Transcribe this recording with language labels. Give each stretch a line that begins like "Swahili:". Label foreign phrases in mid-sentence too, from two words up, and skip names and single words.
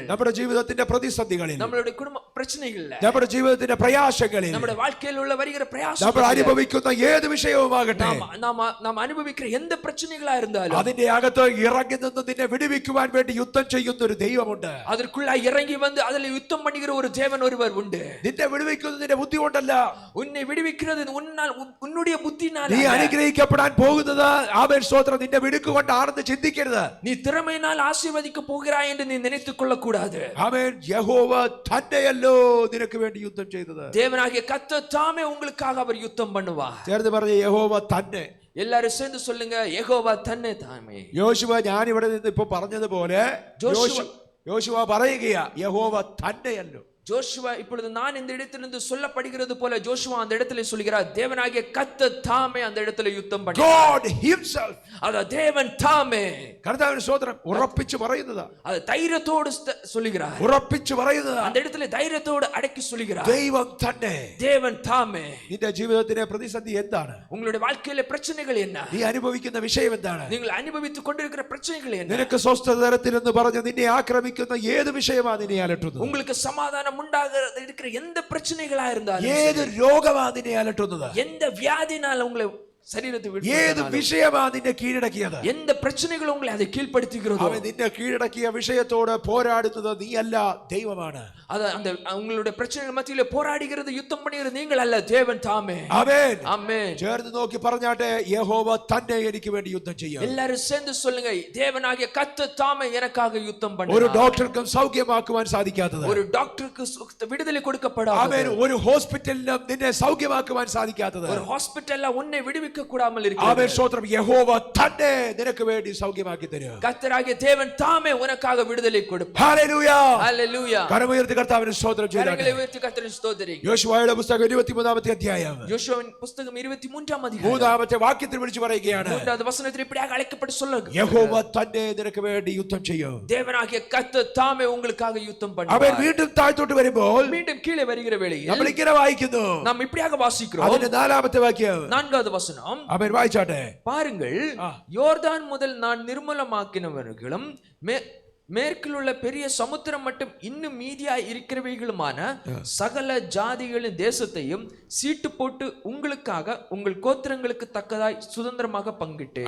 Malayalam: നമ്മുടെ ജീവിതത്തിന്റെ പ്രതിസന്ധികളിൽ,
Tamil: நம்மளுடைய குடும்ப பிரச்சனைகள்ல,
Malayalam: നമ്മുടെ ജീവിതത്തിന്റെ പ്രയാസങ്ങളിൽ,
Tamil: நம்முடைய வாழ்க்கையில் உள்ள வருகிற
Malayalam: നമ്മൾ
Tamil: பிரயாசங்கள்,
Malayalam: അനുഭവിക്കുന്ന ഏത് വിഷയവുമാകട്ടെ,
Tamil: நாம் அனுபவிக்கிற எந்த பிரச்சனைகளா இருந்தாலும்
Malayalam: അതിന്റെ അകത്ത് ഇറങ്ങി നിന്ന് നിന്നെ വിടുവിക്കുവാൻ വേണ്ടി യുദ്ധം ചെയ്യുന്ന ഒരു ദൈവമുണ്ട്.
Tamil: அதற்குள்ள இறங்கி வந்து அதில் யுத்தம் பண்ணுகிற ஒரு தேவன் ஒருவர் உண்டு.
Malayalam: നിന്നെ വിടുവിക്കുന്നത് നിന്റെ ബുദ്ധി കൊണ്ടല്ല,
Tamil: உன்னை விடுவிக்கிறது உன்னுடைய புத்தினால.
Malayalam: നീ അനുഗ്രഹിക്കപ്പെടാൻ പോകുന്നത് ആമേൻ സ്തോത്രം നിന്റെ മിടുക്കുകൊണ്ടാണെന്ന് ചിന്തിക്കരുത്.
Tamil: நீ திறமையினால் ஆசீர்வதிக்க போகிறாய் என்று நீ நினைத்துக் கொள்ள கூடாது.
Malayalam: ആമേൻ. യഹോവ തന്നെയല്ലോ നിനക്ക് വേണ്ടി യുദ്ധം ചെയ്തത്.
Tamil: தேவனாகிய கர்த்தர் தாமே உங்களுக்காக அவர் யுத்தம் பண்ணுவார்.
Malayalam: ചേർന്ന് പറഞ്ഞ യഹോവ തന്നെ.
Tamil: எல்லாரும் சேர்ந்து சொல்லுங்க, யெகோவா தன்னை தாமே.
Malayalam: യോശുവ ഞാൻ ഇവിടെ നിന്ന് ഇപ്പൊ പറഞ്ഞതുപോലെ യോശുവ പറയുകയാ, യഹോവ തന്നെയല്ലോ.
Tamil: ஜோஷுவா இப்பொழுது நான் இந்த இடத்திலிருந்து சொல்லப்படுகிறது போல ஜோஷுவா அந்த இடத்துல சொல்கிறார், தேவனாகிய கர்த்தர் தாமே அந்த இடத்துல யுத்தம் பண்ணி,
English: God himself.
Tamil: அத தேவன் தாமே.
Malayalam: കർത്താവിന്റെ സ്തോത്രം. ഉറപ്പിച്ചു പറയുന്നതാ.
Tamil: அது தைரியத்தோடு சொல்கிறார்.
Malayalam: ഉറപ്പിച്ചു പറയുന്നതാ.
Tamil: அந்த இடத்துல தைரியத்தோடு அடக்கி சொல்கிறார்,
Malayalam: ദൈവം തന്നെ.
Tamil: தேவன் தாமே.
Malayalam: നിന്റെ ജീവിതത്തിലെ പ്രതിസന്ധി എന്താണ്?
Tamil: உங்களுடைய வாழ்க்கையில பிரச்சனைகள் என்ன?
Malayalam: നീ അനുഭവിക്കുന്ന വിഷയം എന്താണ്?
Tamil: நீங்கள் அனுபவித்துக் கொண்டிருக்கிற பிரச்சனைகள் என்ன?
Malayalam: നിനക്ക് സ്വസ്ഥത തരത്തിലെന്ന് പറഞ്ഞ് നിന്നെ ആക്രമിക്കുന്ന ഏത് വിഷയമാണ് നിന്നെ അലട്ടുന്നത്?
Tamil: உங்களுக்கு சமாதானம் உண்டாகிறது இருக்கிற எந்த பிரச்சனைகளா இருந்தாலும்,
Malayalam: ഏത് രോഗമാണ് നിന്നെ അലട്ടുന്നത്?
Tamil: எந்த வியாதினால உங்களை சரீரத்தை விட்டு,
Malayalam: ഏത് വിഷയമാണ് നിന്നെ കീഴടക്കിയത്?
Tamil: எந்த பிரச்சனைகள் உங்களை அதை கீழ்ப்படுத்துகிறதோ,
Malayalam: അവൻ നിന്നെ കീഴടക്കിയ വിഷയത്തോട് പോരാടുന്നത് നീയല്ല, ദൈവമാണ്.
Tamil: அது அந்த உங்களுடைய பிரச்சனைகள் மத்தியில போராடுகிறது, யுத்தம் பண்ணுகிறது நீங்கள் அல்ல, தேவன் தாமே.
Malayalam: ആമേൻ.
Tamil: ஆமென்.
Malayalam: ചേർന്ന് നോക്കി പറഞ്ഞാട്ടെ, യഹോവ തന്നെ എനിക്ക് വേണ്ടി യുദ്ധം ചെയ്യും.
Tamil: எல்லாரும் சேர்ந்து சொல்லுங்க, தேவனாகிய கர்த்தர் தாமே எனக்காக யுத்தம்
Malayalam: ഒരു
Tamil: பண்ணுகிறார்.
Malayalam: ഡോക്ടർക്കും സൗഖ്യമാക്കുവാൻ സാധിക്കാത്തത്,
Tamil: ஒரு டாக்டருக்கு விடுதலை கொடுக்கப்படாது,
Malayalam: ആമേൻ, ഒരു ഹോസ്പിറ്റലിനും നിന്നെ സൗഖ്യമാക്കുവാൻ സാധിക്കാത്തത്,
Tamil: ஒரு ஹாஸ்பிடல்ல உன்னை விடுவிக்க கூடாமல்
Malayalam: ആമേൻ
Tamil: இருக்கிறது,
Malayalam: സ്തോത്രം, യഹോവ തന്നെ നിനക്ക് വേണ്ടി സൗഖ്യമാക്കി തരും.
Tamil: கர்த்தராகிய தேவன் தாமே உனக்காக விடுதலை கொடுப்பார்.
Malayalam: ഹല്ലേലൂയ.
Tamil: ஹல்லேலூயா.
Malayalam: കരമുയർത്തി കർത്താവിനെ സ്തോത്രം ചെയ്യട്ടെ.
Tamil: கரங்களை உயர்த்தி கர்த்தரை ஸ்தோத்திரிங்க.
Malayalam: യോശുവയുടെ പുസ്തകം 23-ാമത്തെ അധ്യായം
Tamil: யோசுவாவின் புத்தகம் 23-ஆம் அதிகாரம்
Malayalam: 3-ാമത്തെ വാക്യത്തിൽ വിളിച്ചു പറയുകയാണ്,
Tamil: 3வது வசனத்தில் இப்படியாக அழைக்கப்பட்டு சொல்லுங்க,
Malayalam: യഹോവ തന്നെ നിനക്ക് വേണ്ടി യുദ്ധം ചെയ്യും.
Tamil: தேவனாகிய கர்த்தர் தாமே உங்களுக்காக யுத்தம்
Malayalam: അവൻ
Tamil: பண்ணுவார்.
Malayalam: വീണ്ടും താഴ്ത്തോട്ട് വരുമ്പോൾ
Tamil: மீண்டும் கீழே வருகிற வேளையில்
Malayalam: നമ്മൾ ഇങ്ങനെ വായിക്കുന്നു,
Tamil: நாம் இப்படியாக வாசிக்கிறோம்.
Malayalam: അതിന്റെ 4-ാമത്തെ വാക്യം
Tamil: 4வது வசனம்,
Malayalam: അവൻ വായിച്ചാട്ടെ.
Tamil: பாருங்கள், யோர்தான் முதல் நான் நிர்மூலமாக்கினவர்களும் மேற்கில் உள்ள பெரிய சமுத்திரம் மட்டும் இன்னும் மீதியாய் இருக்கிறவைகளுமான சகல ஜாதிகளின் தேசத்தையும் சீட்டு போட்டு உங்களுக்காக உங்கள் கோத்திரங்களுக்கு தக்கதாய் சுதந்திரமாக பங்கிட்டேன்.